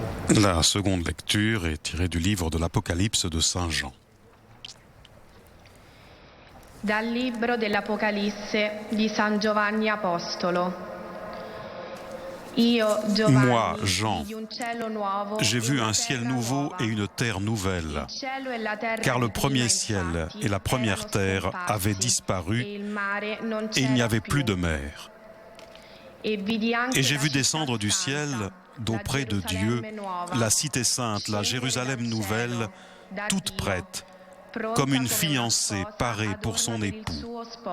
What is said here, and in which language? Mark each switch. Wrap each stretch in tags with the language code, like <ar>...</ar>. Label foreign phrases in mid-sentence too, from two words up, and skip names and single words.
<fr>La seconde lecture est tirée du livre de l'Apocalypse de Saint Jean.</fr> <it>Dal libro dell'Apocalisse di San Giovanni Apostolo.</it> <fr>Moi, Jean, j'ai vu un ciel nouveau et une terre nouvelle, car le premier ciel et la première terre avaient disparu et il n'y avait plus de mer. Et j'ai vu descendre du ciel, d'auprès de Dieu, la cité sainte, la Jérusalem nouvelle, toute prête, comme une fiancée parée pour son époux.</fr>